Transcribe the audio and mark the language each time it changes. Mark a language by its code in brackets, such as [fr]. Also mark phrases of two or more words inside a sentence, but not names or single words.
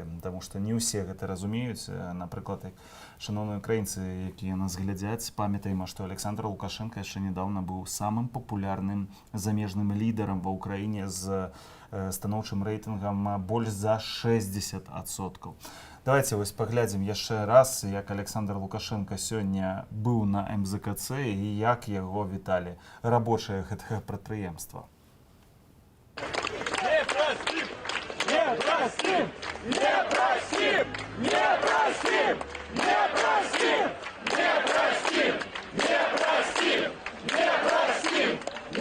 [be] Таму што не ўсе гэта разумеюць. Напрыклад, шановныя украінцы, якія нас глядзяць, памятаем, што Александр Лукашенко яшчэ нядаўна быў самым папулярным замежным лідарам ва ўкраіне з станоўчым рэйтынгам больш за 60%. Давайте вось паглядзім яшчэ раз, як Александр Лукашенко сёння быў на МЗКЦ і як яго віталі рабочыя гэтага прадпрыемства. [ru] Не простим! Не простим! Не простим! Не простим! Не простим! Не простим! Не простим! Не простим!